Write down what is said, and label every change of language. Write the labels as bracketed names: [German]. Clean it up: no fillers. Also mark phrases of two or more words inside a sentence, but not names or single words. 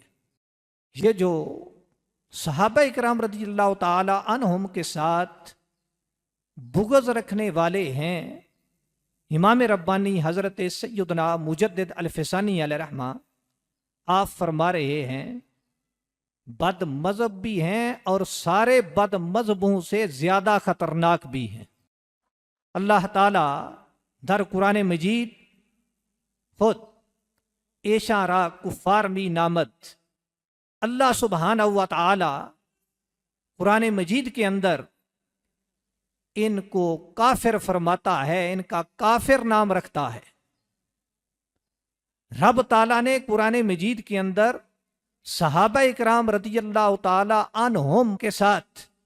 [Urdu] یہ جو صحابہ اکرام رضی اللہ تعالی عنہم کے ساتھ بغض رکھنے والے ہیں، امام ربانی حضرت سیدنا مجدد الفسانی علیہ رحمہ، آپ فرما رہے ہیں بد مذہب بھی ہیں اور سارے بد مذہبوں سے زیادہ خطرناک بھی ہیں۔ [Persian] اللہ تعالی در قرآن مجید خود ایشاں را کفار می نامد، [Urdu] اللہ سبحانہ و تعالی قرآن مجید کے اندر ان کو کافر فرماتا ہے، ان کا کافر نام رکھتا ہے۔ رب تعالیٰ نے قرآن مجید کے اندر صحابہ اکرام رضی اللہ تعالی عنہم کے ساتھ